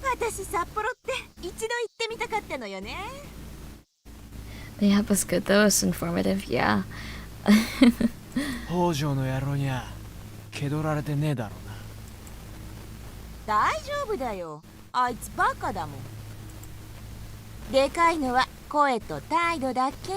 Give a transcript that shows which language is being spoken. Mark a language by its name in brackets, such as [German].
[Japanese] 私札幌って一度行ってみたかったのよね。 [English] The app was good though, it's informative, yeah. [Japanese] 北条の野郎にゃ気取られてねえだろうな。大丈夫だよ。あいつバカだもん。でかいのは声と態度だけ。